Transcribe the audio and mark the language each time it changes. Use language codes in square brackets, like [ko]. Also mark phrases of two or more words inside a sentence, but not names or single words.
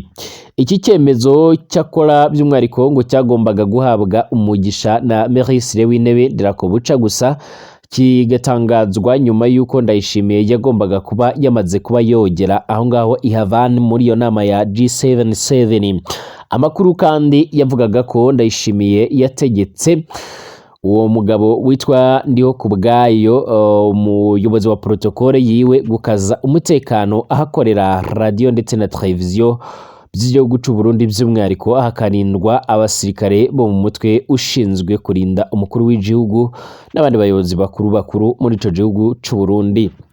[rw] Iki cyemezo cyakora by'umwihariko ngo cyagombaga guhabwa umugisha na Minisitiri w'Intebe Ndirakobuca gusa kigatangazwa nyuma y'uko Ndayishimiye yagombaga kuba yamaze kuba yogera aho ngaho i Havana muri iyo nama ya G77. Amakuru kandi yavugaga ko Ndayishimiye yategetse uwo mugabo witwa Ndiho kubwayo umuyobozi wa protocole yiwe gukaza umutekano ahakorera radio ndetse na televiziyo by'igihugu cy'u Burundi by'umwihariko hakanindwa abasirikare bo mu mutwe ushinzwe kurinda umukuru w'igihugu n'abandi bayobozi bakuru muri ico gihugu cy'u Burundi.